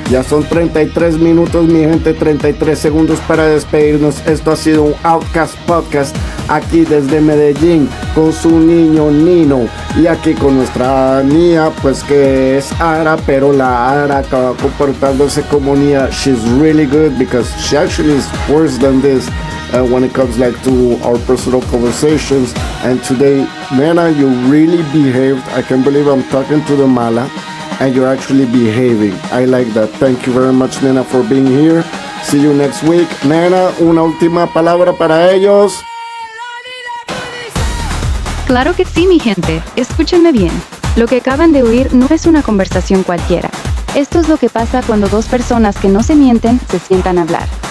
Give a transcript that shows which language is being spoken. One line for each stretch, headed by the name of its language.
Spanish: Ya son 33 minutos, mi gente, 33 segundos para despedirnos. Esto ha sido un Outcast Podcast aquí desde Medellín con su niño Nino. Y aquí con nuestra Nia, pues que es Ara, pero la Ara acaba comportándose como Nia.
English: She's really good because she actually is worse than this when it comes like to our personal conversations. And today, Nena, you really behaved. I can't believe I'm talking to the Mala. And you're actually behaving. I like that. Thank you very much, Nena, for being here. See you next week.
Spanish: Nena, una última palabra para ellos. Claro que sí, mi gente. Escúchenme bien. Lo que acaban de oír no es una conversación cualquiera. Esto es lo que pasa cuando dos personas que no se mienten se sientan a hablar.